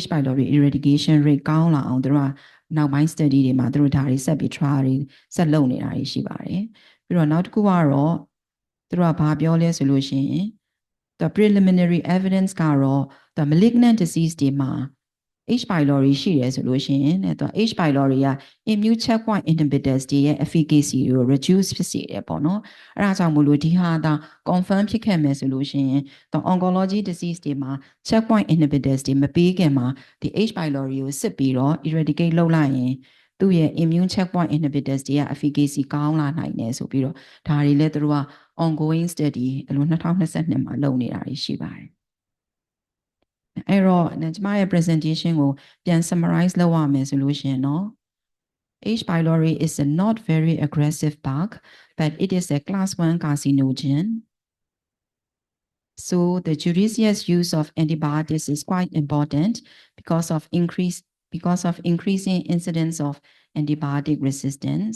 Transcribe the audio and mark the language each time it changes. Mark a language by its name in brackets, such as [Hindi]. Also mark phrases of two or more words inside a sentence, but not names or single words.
[English] pylori eradication rate [Burmese] ကောင်းလာအောင်သူတို့ကနောက်ပိုင်း study တွေမှာသူတို့ဒါတွေဆက်ပြီး trial တွေဆက်လုပ်နေတာတွေရှိပါတယ်ပြီးတော့နောက်တစ်ခုကတော့သူတို့ကဘာပြောလဲဆိုလို့ရှိရင် [English] the preliminary evidence [Burmese] ကတော့ [English] the malignant disease [Burmese] တွေမှာ H. pylori ရှိတယ်ဆိုလို့ရှိရင်သူက H. pylori က [English] immune checkpoint inhibitors [Burmese] တွေရဲ့ efficacy ကို reduce ဖြစ်စေတယ်ပေါ့နော်အဲဒါကြောင့်မို့လို့ဒီဟာဒါ confirm ဖြစ်ခဲ့မယ်ဆိုလို့ရှိရင် [English] the oncology disease [Burmese] တွေမှာ [English] checkpoint inhibitors [Burmese] တွေမပေးခင်မှာဒီ H. pylori ကိုစစ်ပြီးတော့ eradicate လုပ်လိုက်ရင်သူ့ရဲ့ [English] immune checkpoint inhibitors [Burmese] တွေက efficacy ကောင်းလာနိုင်တယ်ဆိုပြီးတော့ဒါတွေလည်းသူတို့က [English] ongoing study [Burmese] အလို2022မှာလုပ်နေတာရှိပါတယ်အဲ့တော့ကျွန်မရဲ့ presentation ကိုပြန် summarize လုပ်ရမယ်ဆိုလို့ရှိရင်တော့ H. [English] pylori is a not very aggressive bug but it is a class 1 carcinogen so the judicious use of antibiotics is quite important because of increasing incidence of antibiotic resistance.